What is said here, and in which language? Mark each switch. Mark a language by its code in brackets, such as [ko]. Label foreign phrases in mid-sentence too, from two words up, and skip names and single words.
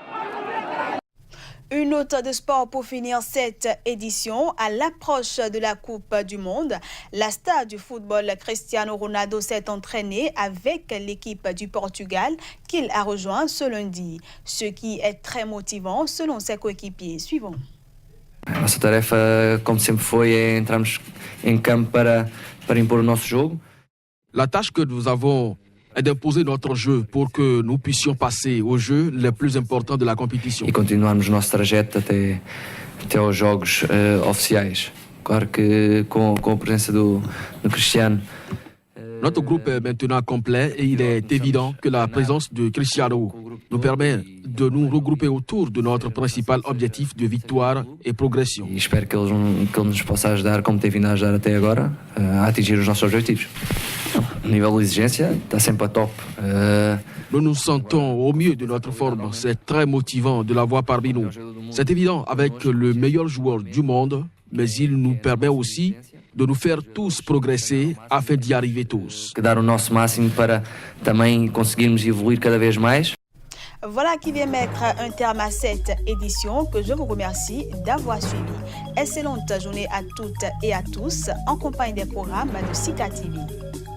[fr] Une note de sport pour finir cette édition. À l'approche de la Coupe du Monde, la star du football Cristiano Ronaldo s'est entraîné avec l'équipe du Portugal qu'il a rejoint ce lundi. Ce qui est très motivant selon ses coéquipiers. Suivons. [pt] Nossa tarefa, como sempre foi, é entrarmos em campo para impor o nosso jogo. [fr] La tâche que nous avons est d'imposer notre jeu pour que nous puissions passer au jeu le plus important de la compétition. [pt] E continuarmos o nosso trajeto até aos jogos oficiais. Claro que com a presença do Cristiano. [fr] Notre groupe est maintenant complet et il est évident que la présence de Cristiano nous permet de nous regrouper autour de notre principal objectif de victoire et progression. [pt] E espero que ele nos possa ajudar, como tem vindo a ajudar até agora, a atingir os nossos objetivos. O nível de exigência está sempre a top. [fr] Nous nous sentons au mieux de notre forme. C'est très motivant de l'avoir parmi nous. C'est évident avec le meilleur joueur du monde, mais il nous permet aussi de nous faire tous progresser afin d'y arriver tous. [pt] Dar o nosso máximo para também conseguirmos evoluir cada vez mais. [fr] Voilà qui vient mettre un terme à cette édition que je vous remercie d'avoir suivi. Excellente journée à toutes et à tous en compagnie des programmes de Sika TV.